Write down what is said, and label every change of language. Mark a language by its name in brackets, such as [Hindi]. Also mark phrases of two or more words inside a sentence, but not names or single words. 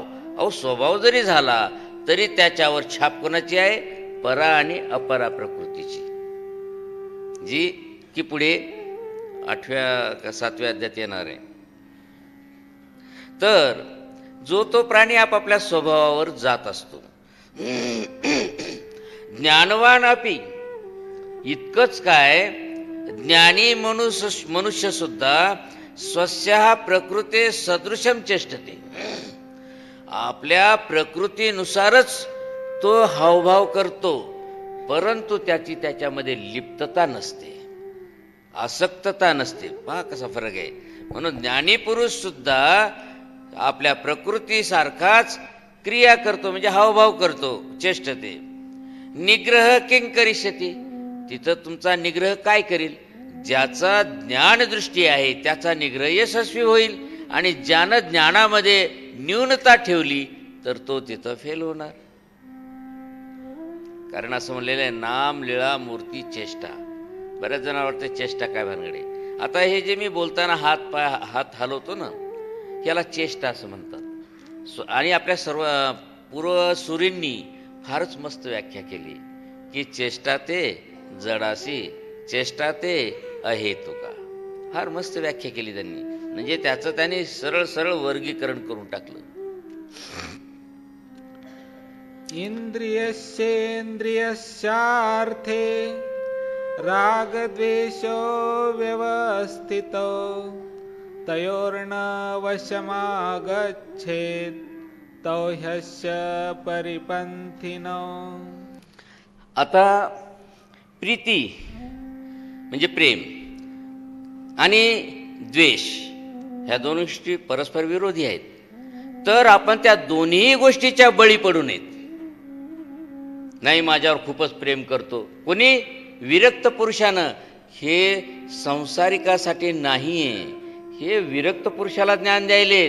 [Marathi] अहो, स्वभाव जरी झाला तरी त्याच्यावर छाप कोणाची आहे, परा आणि अपरा प्रकृतीची, जी की पुढे 8व्या का 7व्या अध्यायात येणार आहे. तर जो तो प्राणी आपापल्या स्वभावावर जात असतो. [Sanskrit] ज्ञानवान अपि, [Marathi] इतकंच काय, ज्ञानी मनुष्य सुद्धा [Sanskrit] स्वस्या प्रकृते सदृशम चेष्टते, [Marathi] आपल्या प्रकृतीनुसारच तो हावभाव करतो, परंतु त्याची त्याच्यामध्ये लिप्तता नसते, आसक्तता नसते. पहा कसा फरक आहे. म्हणून ज्ञानी पुरुष सुद्धा आपल्या प्रकृतीसारखाच क्रिया करतो, म्हणजे हावभाव करतो, चेष्टते. [Sanskrit] निग्रह किं करिष्यति, [Marathi] तिथं तुमचा निग्रह काय करील, ज्याचा ज्ञान दृष्टी आहे त्याचा निग्रह यशस्वी होईल, आणि ज्यानं ज्ञानामध्ये न्यूनता ठेवली तर तो तिथं फेल होणार. कारण असं म्हणलेलं आहे, नाम लीळा मूर्ती चेष्टा. बऱ्याच जणांना वाटतं चेष्टा काय भानगडे. आता हे जे मी बोलताना हात हलवतो ना, याला चेष्टा असं म्हणतात. आणि आपल्या सर्व पूर्वसुरींनी फारच मस्त व्याख्या केली की चेष्टा ते जडासी, चेष्टा ते अहेतुका. फार मस्त व्याख्या केली त्यांनी. म्हणजे त्याचं त्यांनी सरळ सरळ वर्गीकरण करून टाकलं. [Sanskrit] इंद्रियस्येन्द्रियस्यार्थे रागद्वेषो व्यवस्थितो तयोर्न वशमागच्छेत् तौ ह्यस्य परिपंथिनो. [Marathi] आता प्रीती म्हणजे प्रेम आणि द्वेष ह्या दोन गोष्टी परस्पर विरोधी आहेत. तर आपण त्या दोन्ही गोष्टीच्या बळी पडू नयेत. नाही, माझ्यावर खूपच प्रेम करतो कोणी, विरक्त पुरुषानं, हे संसारिकासाठी नाहीये, हे विरक्त पुरुषाला ज्ञान द्यायलेत.